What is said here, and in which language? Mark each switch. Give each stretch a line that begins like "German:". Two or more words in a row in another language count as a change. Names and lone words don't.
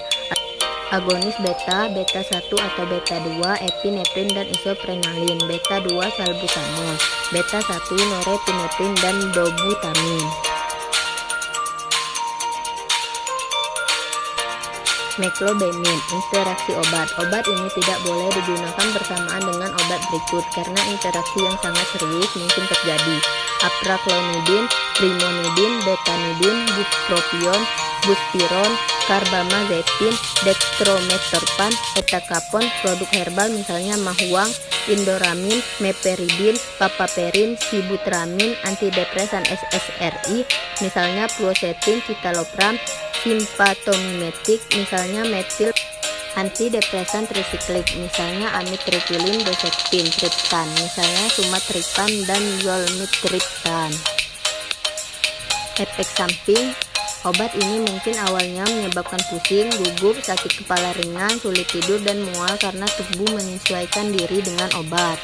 Indonesian: Agonis beta 1 atau beta 2 epinefrin dan isoprenalin, beta 2 salbutamol, beta 1 norepinefrin dan dobutamin. Meclobemid, interaksi obat. Obat ini tidak boleh digunakan bersamaan dengan obat berikut karena interaksi yang sangat serius mungkin terjadi. Apraklonidin, brimonidin, betanidin, bupropion, buspiron, carbamazepin, dextrometorphan, etacapon, produk herbal misalnya mahuang, indoramin, meperidin, papaperin, sibutramin, antidepresan SSRI misalnya fluoxetine, citalopram, simpatomimetik misalnya metil, antidepresan trisiklik misalnya amitriptyline, dosetin, triptan misalnya sumatriptan dan zolmitriptan. Efek samping obat ini mungkin awalnya menyebabkan pusing, gugup, sakit kepala ringan, sulit tidur, dan mual karena tubuh menyesuaikan diri dengan obat.